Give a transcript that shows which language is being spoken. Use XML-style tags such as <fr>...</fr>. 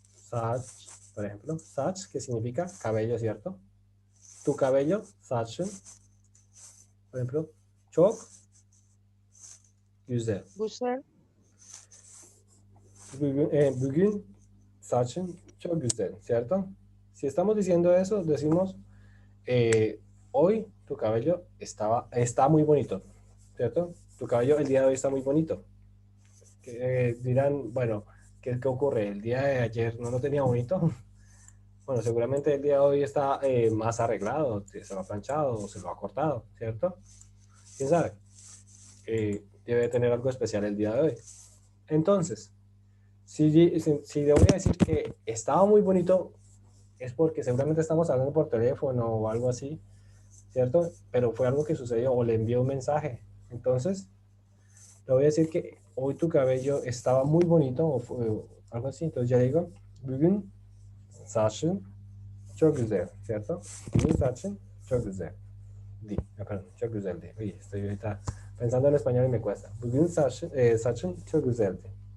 <es>Saç, por ejemplo, saç, que significa cabello, ¿cierto? Tu cabello, saçın, por ejemplo,</es> <tr>çok güzel. Güzel. Bugün saçın çok güzel,</tr> <es>¿cierto? Si estamos diciendo eso, decimos, hoy tu cabello está muy bonito, ¿cierto? Tu cabello el día de hoy está muy bonito. Dirán, bueno, ¿qué ocurre? ¿El día de ayer no lo tenía bonito? Bueno, seguramente el día de hoy está más arreglado, se lo ha planchado o se lo ha cortado, ¿cierto? ¿Quién sabe? Debe tener algo especial el día de hoy. Entonces, si le voy a decir que estaba muy bonito, es porque seguramente estamos hablando por teléfono o algo así, ¿cierto? Pero fue algo que sucedió o le envió un mensaje. Entonces, le voy a decir que hoy tu cabello estaba muy bonito o algo así. Entonces ya digo,</es> <tr>bugün saçın çok güzel,</tr> <es>¿cierto?</es> <tr>Bugün saçın Çok güzel. Pardon, çok güzeldi.</tr> <es>Oye, estoy ahorita pensando en español y me cuesta.</es> <tr>Bugün saçın çok güzeldi.</tr>